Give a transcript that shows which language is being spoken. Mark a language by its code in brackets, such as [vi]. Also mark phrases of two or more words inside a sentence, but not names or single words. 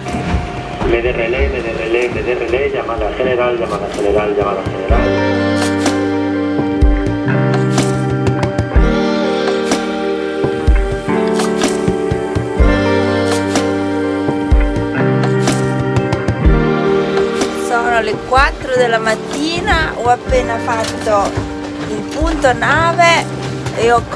[en] Mayday relay, Mayday relay, Mayday relay, [es] llamada general, llamada general, llamada general. [it] Sono le 4 della mattina, ho appena fatto il punto nave e ho